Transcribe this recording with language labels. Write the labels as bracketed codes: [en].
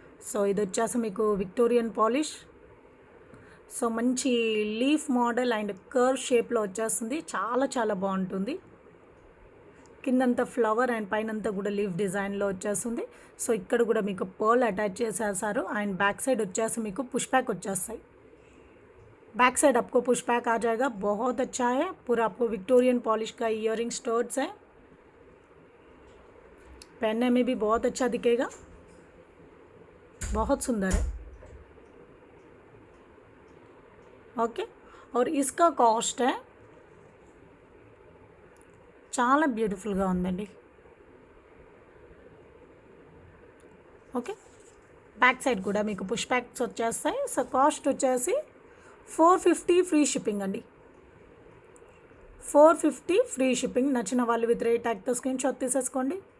[te] So ఇది వచ్చేసి మీకు విక్టోరియన్ పాలిష్, సో మంచి లీఫ్ మోడల్ అండ్ కర్వ్ షేప్లో వచ్చేస్తుంది, చాలా చాలా బాగుంటుంది। కిందంతా ఫ్లవర్ అండ్ పైనంతా కూడా లీఫ్ డిజైన్లో వచ్చేస్తుంది। సో ఇక్కడ కూడా మీకు పర్ల్ అటాచ్ చేసేసారు అండ్ బ్యాక్ సైడ్ వచ్చేసి మీకు పుష్ బ్యాక్ వచ్చేస్తాయి। [hi] बैक साइड आपको पुश बैक आ जाएगा। बहुत अच्छा है, पूरा आपको विक्टोरियन पॉलिश का इयररिंग स्टर्ट्स है, पहनने में भी बहुत अच्छा दिखेगा, बहुत सुंदर है। ओके, और इसका कॉस्ट है [te] చాలా బ్యూటిఫుల్గా ఉందండి। ఓకే, బ్యాక్ సైడ్ కూడా మీకు పుష్ బ్యాక్స్ వచ్చేస్తాయి। సో కాస్ట్ వచ్చేసి 450 ఫ్రీ షిప్పింగ్ అండి, 450 ఫ్రీ షిప్పింగ్। నచ్చిన వాళ్ళు విత్ రేట్ ట్యాగ్తో స్క్రీన్ షాట్ తీసేసుకోండి।